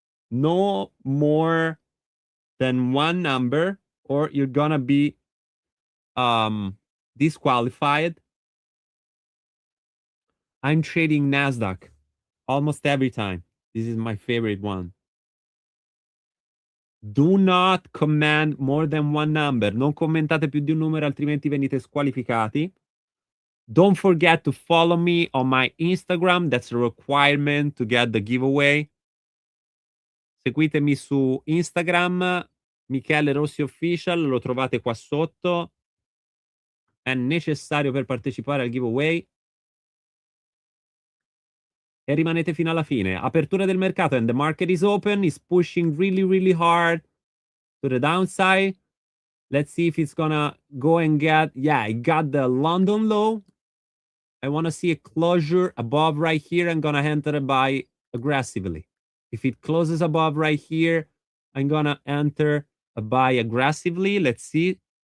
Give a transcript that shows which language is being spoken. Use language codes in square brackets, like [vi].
[en] No more than one number, or you're gonna be disqualified. I'm trading Nasdaq almost every time. This is my favorite one. Do not comment more than one number. [it] Non commentate più di un numero, altrimenti venite squalificati. [en] Don't forget to follow me on my Instagram. That's a requirement to get the giveaway. [it] Seguitemi su Instagram, Michele Rossi Official, lo trovate qua sotto. È necessario per partecipare al giveaway. E rimanete fino alla fine. Apertura del mercato [en] and the market is open. It's pushing really, really hard to the downside. Let's see if it's gonna go and get, yeah, it got the London low. I want to see a closure above right here. I'm gonna enter a buy aggressively. If it closes above right here, I'm gonna enter a buy aggressively. Let's see.